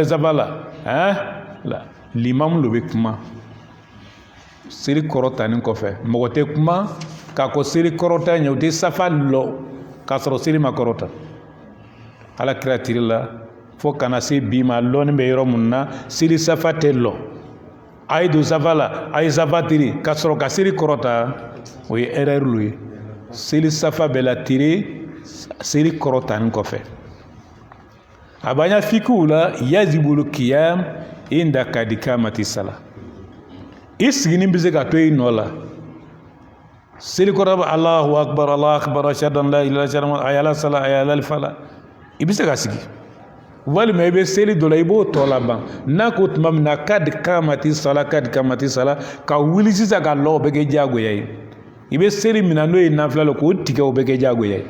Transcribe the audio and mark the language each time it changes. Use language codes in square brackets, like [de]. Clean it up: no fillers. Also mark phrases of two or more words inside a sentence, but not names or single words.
[bm] safa la limamu lo bɛ kuma seli kɔrɔtani kɔfɛ mɔgɔ tɛ kuma k'a ko seli kɔrɔta ɲɛ o tɛ safa lɔ k'a sɔrɔ seli ma kɔrɔta alakira tiri la fo kana se bi ma lɔni bɛ yɔrɔ mun na seli safa tɛ lɔ a ye don safa la a ye safa tiri k'a sɔrɔ ka seli kɔrɔta o ye erreur lo ye seli safa bɛ la tiri seli kɔrɔtani kɔfɛ a b'an ya fikiw la [ar] يجب القيام عند قد قامت الصلاة [bm] i sigini bɛ se ka to i nɔ la seli kɔrɔ bɛ [ar] الله أكبر أشهد أن لا إله إلا الله حي على الصلاة حي على الفلاح [bm] i bɛ se ka sigi walima i bɛ seli dɔ la i b'o tɔ laban n'a ko tuma min na kadi [ar] قامت الصلاة [bm] ka wuli sisan ka lɔ o bɛ kɛ diyagoya ye i bɛ seli min na n'o ye nafila la k'o tigɛ o bɛ kɛ diyagoya ye